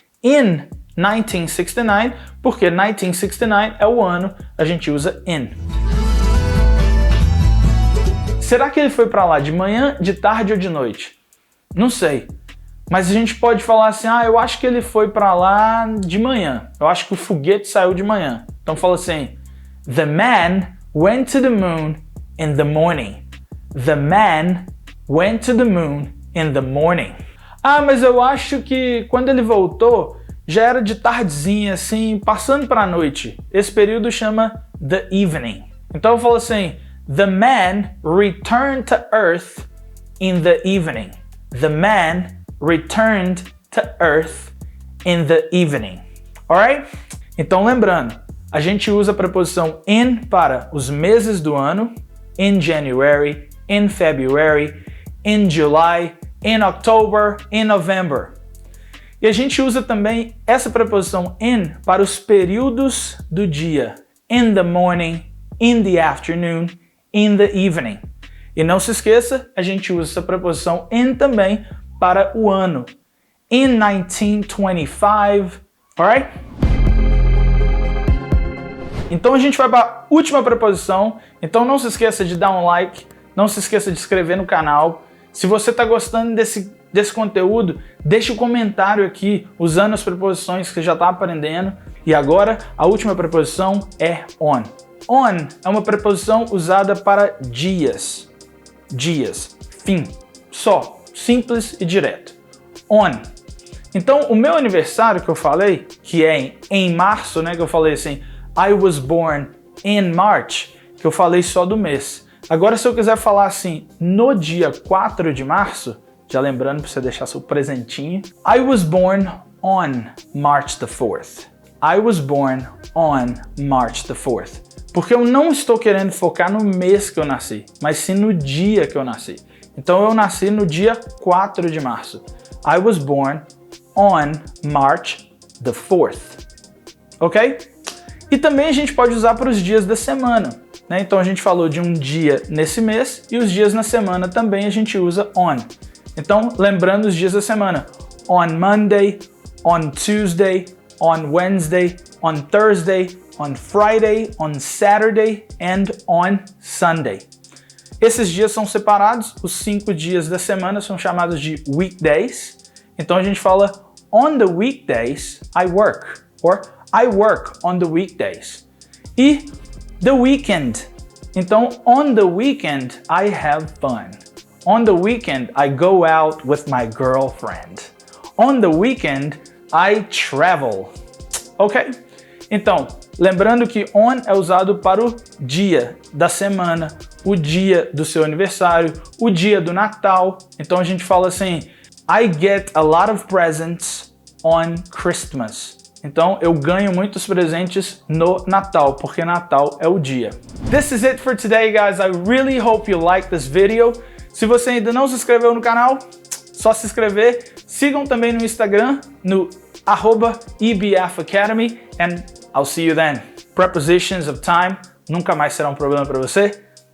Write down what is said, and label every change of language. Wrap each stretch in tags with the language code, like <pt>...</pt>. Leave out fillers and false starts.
<pt>In 1969, porque 1969 é o ano, a gente usa in. será que ele foi para lá de manhã, de tarde ou de noite? Não sei. Mas a gente pode falar assim, eu acho que ele foi para lá de manhã. Eu acho que o foguete saiu de manhã. Então fala assim,</pt> <en>the man went to the moon in the morning. The man went to the moon in the morning.</en> <pt>Mas eu acho que quando ele voltou, já era de tardezinha, assim, passando para a noite. Esse período chama the evening. Então eu falo assim,</pt> <en>the man returned to Earth in the evening. The man returned to Earth in the evening.</en> <pt>Alright? Então lembrando, a gente usa a preposição in para os meses do ano, in January, in February, in July, in October, in November. E a gente usa também essa preposição in para os períodos do dia.</pt> <en>In the morning, in the afternoon, in the evening.</en> <pt>E não se esqueça, a gente usa essa preposição in também para o ano.</pt> <en>In 1925, alright?</en> <pt>Então a gente vai para a última preposição. Então não se esqueça de dar um like, não se esqueça de se inscrever no canal. Se você está gostando desse conteúdo, deixe um comentário aqui usando as preposições que você já está aprendendo. E agora, a última preposição é on. On é uma preposição usada para dias. Dias. Fim. Só. Simples e direto. On. Então, o meu aniversário que eu falei, que é em março, né? Que eu falei assim,</pt> <en>I was born in March,</en> <pt>que eu falei só do mês. Agora, se eu quiser falar assim, no dia 4 de março, já lembrando para você deixar seu presentinho,</pt> <en>I was born on March the 4th. I was born on March the 4th.</en> <pt>Porque eu não estou querendo focar no mês que eu nasci, mas sim no dia que eu nasci. Então eu nasci no dia 4 de março.</pt> <en>I was born on March the 4th. Ok?</en> <pt>E também a gente pode usar para os dias da semana. Né? Então a gente falou de um dia nesse mês e os dias na semana também a gente usa on. Então, lembrando os dias da semana.</pt> <en>On Monday, on Tuesday, on Wednesday, on Thursday, on Friday, on Saturday and on Sunday.</en> <pt>Esses dias são separados, os 5 dias da semana são chamados de weekdays. Então a gente fala</pt> <en>on the weekdays I work, or I work on the weekdays.</en> <pt>E</pt> <en>the weekend.</en> <pt>Então,</pt> <en>on the weekend I have fun. On the weekend I go out with my girlfriend. On the weekend I travel. Ok?</en> <pt>Então, lembrando que on é usado para o dia da semana, o dia do seu aniversário, o dia do Natal.</pt> <en>Então a gente fala assim, I get a lot of presents on Christmas.</en> <pt>Então eu ganho muitos presentes no Natal, porque Natal é o dia.</pt> <en>This is it for today, guys. I really hope you like this video.</en> <pt>Se você ainda não se inscreveu no canal, só se inscrever. Sigam também no Instagram, no @ebfacademy,</pt> <en>and I'll see you then.</en> <pt>Prepositions of time nunca mais será um problema para você.</pt>